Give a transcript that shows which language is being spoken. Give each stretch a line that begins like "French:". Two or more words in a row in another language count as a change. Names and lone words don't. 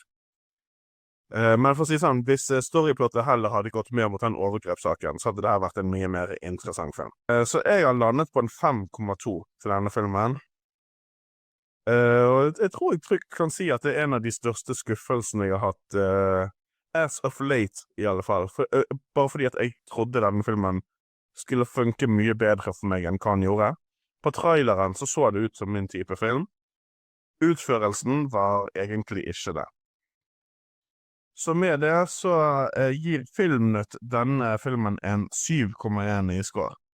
Norwegian: Men for å si sånn, hvis storyplottet heller hadde gått mer mot den overgrepssaken, så hadde det her vært en mye mer interessant film. Så jeg har landet på en 5,2 til denne filmen. Og jeg tror jeg trygt kan si at det er en av de største skuffelsene jeg har hatt,
English: as of late
Norwegian: i alle fall. Bare fordi at jeg trodde denne filmen skulle funke mye bedre for meg enn hva han gjorde. På traileren så det ut som min type film. Utførelsen var egentlig ikke det. Så med det så gir Filmnytt denne filmen en 7,1 i score.